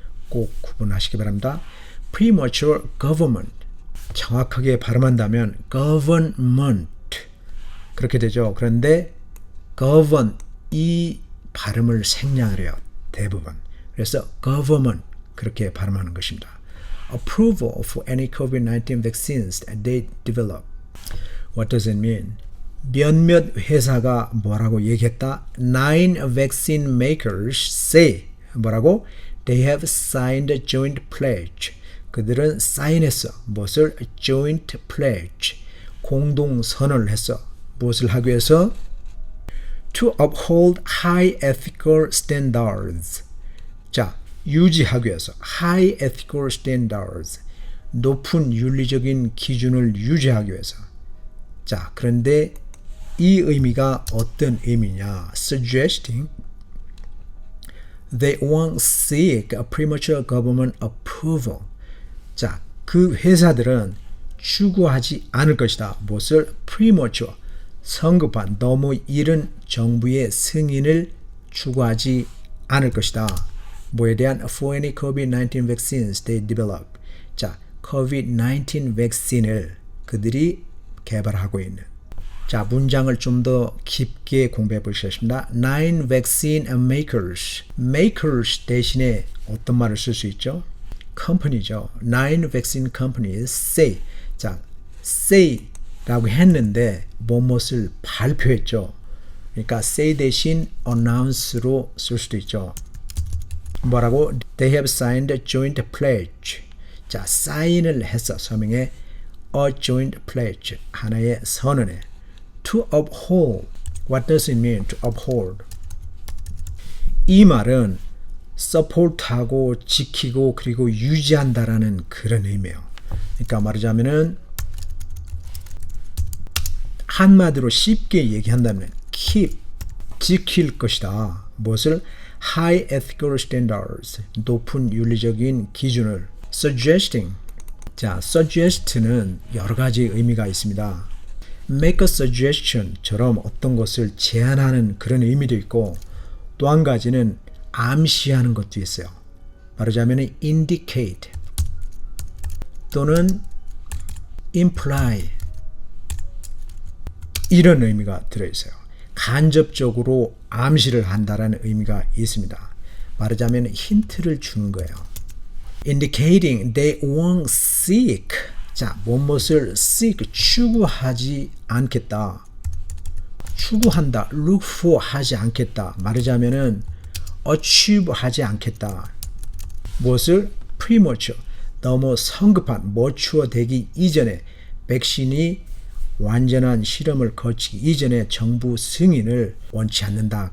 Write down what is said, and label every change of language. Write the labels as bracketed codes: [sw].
[ko] 꼭 구분하시기 바랍니다. [en] premature government, [ko] 정확하게 발음한다면 government 그렇게 되죠. 그런데 govern 이 발음을 생략을 해요. 대부분. 그래서 government 그렇게 발음하는 것입니다. [en] approval for any COVID-19 vaccines that they develop. What does it mean? [ko] 몇몇 회사가 뭐라고 얘기했다? [en] 9 vaccine makers say [ko] 뭐라고? [en] They have signed a joint pledge. [ko] 그들은 사인했어. 무엇을? [en] joint pledge. [ko] 공동 선언을 했어. 무엇을 하기 위해서? [en] To uphold high ethical standards. [ko] 자, 유지하기 위해서 [en] high ethical standards. [ko] 높은 윤리적인 기준을 유지하기 위해서. 자, 그런데 이 의미가 어떤 의미냐? [en] Suggesting they won't seek a premature government approval. [ko] 자, 그 회사들은 추구하지 않을 것이다. 무엇을? premature, 성급한, 너무 이른 정부의 승인을 추구하지 않을 것이다. 뭐에 대한? [en] For any COVID-19 vaccines they develop. [ko] 자, COVID-19 백신을 그들이 개발하고 있는. 자, 문장을 좀 더 깊게 공부해 보시겠습니다. [en] 9 vaccine makers. [ko] makers 대신에 어떤 말을 쓸 수 있죠? company죠. [en] 9 vaccine companies say. [ko] 자, say 라고 했는데 무엇을 발표했죠. 그러니까 say 대신 announce로 쓸 수도 있죠. 뭐라고? [en] They have signed a joint pledge. [ko] 자, 사인을 했어. 서명에 [en] a joint pledge. [ko] 하나의 선언에. [en] To uphold. What does it mean to uphold? [ko] 이 말은 support하고 지키고 그리고 유지한다라는 그런 의미예요. 그러니까 말하자면은 한마디로 쉽게 얘기한다면 keep, 지킬 것이다. 무엇을? [en] high ethical standards, [ko] 높은 윤리적인 기준을. [en] suggesting. [ko] 자, suggest는 여러 가지 의미가 있습니다. [en] make a suggestion [ko] 처럼 어떤 것을 제안하는 그런 의미도 있고 또 한 가지는 암시하는 것도 있어요. 말하자면 indicate 또는 imply 이런 의미가 들어있어요. 간접적으로 암시를 한다라는 의미가 있습니다. 말하자면 힌트를 주는 거예요. [en] indicating they won't seek. [ko] 자, 무엇을 seek, 추구하지 않겠다. 추구한다, [en] look for [ko] 하지 않겠다. 말하자면은 achieve 하지 않겠다. 무엇을? premature, 너무 성급한, mature 되기 이전에 백신이 완전한 실험을 거치기 이전에 정부 승인을 원치 않는다.